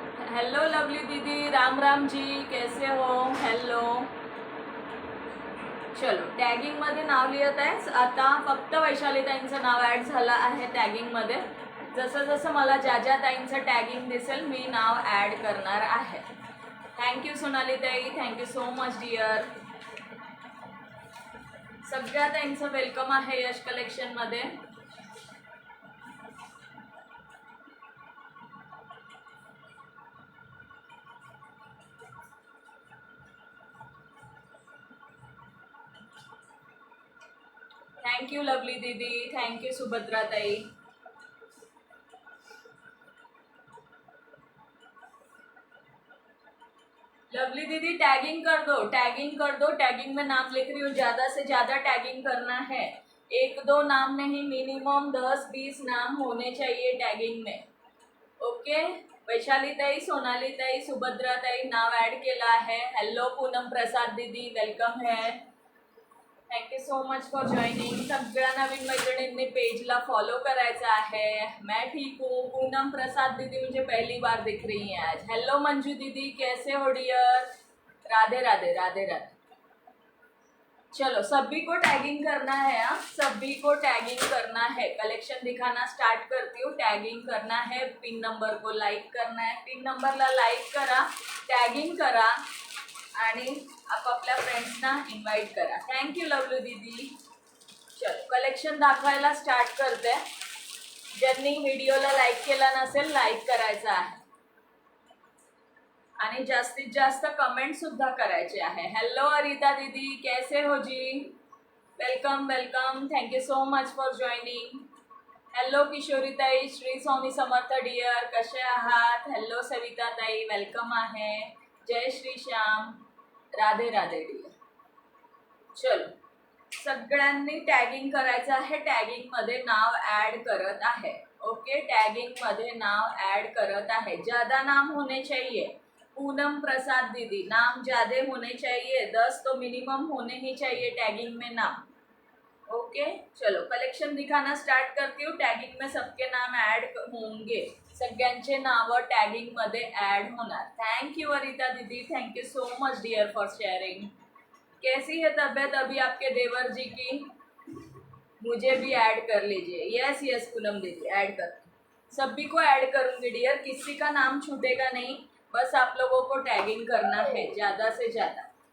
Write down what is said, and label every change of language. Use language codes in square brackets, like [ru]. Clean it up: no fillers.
[hi] Hello lovely दीदी, राम राम जी, कैसे हो? [en] Hello. [mr] चलो, टॅगिंगमध्ये नाव लिहित आहे. आता फक्त वैशाली ताईंचं नाव ॲड झालं आहे टॅगिंगमध्ये. जसं जसं मला ज्या ज्या ताईंचं टॅगिंग दिसेल मी नाव ॲड करणार आहे. [en] Thank you Sonali ताई, thank you so much dear. [mr] सगळ्या ताईंचं वेलकम आहे यश कलेक्शनमध्ये. [en] Thank you lovely दीदी, thank you Subhadra ताई. [hi] लवली दीदी टैगिंग कर दो, टैगिंग कर दो. टैगिंग में नाम लिख रही हूँ. ज़्यादा से ज़्यादा टैगिंग करना है. 1-2 नाम नहीं, मिनिमम 10-20 नाम होने चाहिए टैगिंग में. [en] Okay. [mr] वैशाली ताई, सोनाली ताई, सुभद्रा ताई नाव ॲड केला आहे. [en] Hello Poonam Prasad दीदी, welcome है. Thank you so much for joining. [mr] सगळ्या नवीन मैत्रिणींनी पेजला फॉलो करायचं आहे. [hi] मैं ठीक हूँ. पूनम प्रसाद दीदी मुझे पहली बार दिख रही हैं आज. हेलो मंजू दीदी, कैसे हो डियर? राधे राधे, राधे राधे. चलो, सभी को टैगिंग करना है. सभी को टैगिंग करना है. कलेक्शन दिखाना स्टार्ट करती हूँ. टैगिंग करना है, पिन नंबर को लाईक करना है. [mr] पिन नंबरला लाईक करा, टॅगिंग करा आणि आपापल्या फ्रेंड्सना इन्व्हाइट करा. थँक्यू लवलू दीदी. चलो, कलेक्शन दाखवायला स्टार्ट करते. ज्यांनी व्हिडिओला लाईक केला नसेल लाईक करायचा आहे आणि जास्तीत जास्त कमेंट सुद्धा करायचे आहे. [hi] हॅलो अरिता दीदी, कैसे हो जी? Welcome welcome. [en] Thank you so much for joining. Hello Kishori ताई, Shri Swami Samarth dear, [mr] कसे आहात? हॅलो सविता ताई, वेलकम आहे. जय श्री श्याम, राधे राधे डिअर. चलो, सगळ्यांनी टॅगिंग करायचं आहे. टॅगिंगमध्ये नाव ॲड करत आहे. ओके, टॅगिंगमध्ये नाव ॲड करत आहे. [hi] ज़्यादा नाम होने चाहिए. पूनम प्रसाद दीदी, नाम ज़्यादा होने चाहिए. 10 तो मिनिमम होने ही चाहिए टैगिंग में नाम. ओके. चलो, कलेक्शन दिखाना स्टार्ट करती हूँ. टैगिंग में सबके नाम ऐड होंगे. [mr] सगळ्यांचे नाव टैगिंग मध्ये ऐड होणार. [en] Thank you Arita दीदी, thank you so much dear for sharing. [hi] कैसी है तबीयत अभी आपके देवर जी की? मुझे भी ऐड कर लीजिए. यस यस पूनम दीदी, ऐड कर. सभी को ऐड करूंगी डियर, किसी का नाम छूटेगा नहीं. बस आप लोगों को टैगिंग करना है ज़्यादा से ज़्यादा.